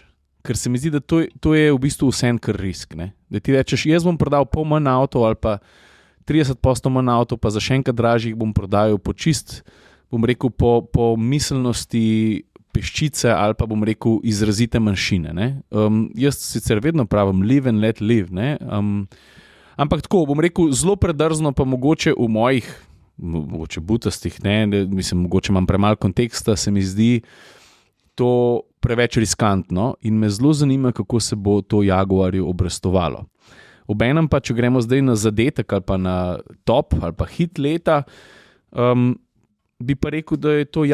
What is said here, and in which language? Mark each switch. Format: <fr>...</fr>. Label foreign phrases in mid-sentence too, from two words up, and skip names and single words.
<sl>Ker se mi zdi, da to je v bistvu vse en kar risk. Ne? Da ti rečeš, jaz bom prodal pol manj avto ali pa 30% manj avto, pa za še enkrat dražjih bom prodajal po čist, bom rekel, po miselnosti peščice ali pa bom rekel izrazite manjšine. Ne? Jaz sicer vedno pravim</sl> <en>live and let live,</en> <sl>ne? Ampak tako, bom rekel, zelo predrzno pa mogoče v mojih, mogoče butastih, ne? Mislim, mogoče imam premalo konteksta, se mi zdi to preveč riskantno in me zelo zanima, kako se bo to Jaguarju obrestovalo. Obenem pa, če gremo zdaj na zadetek ali pa na top ali pa hit leta, bi pa rekel, da je to</sl>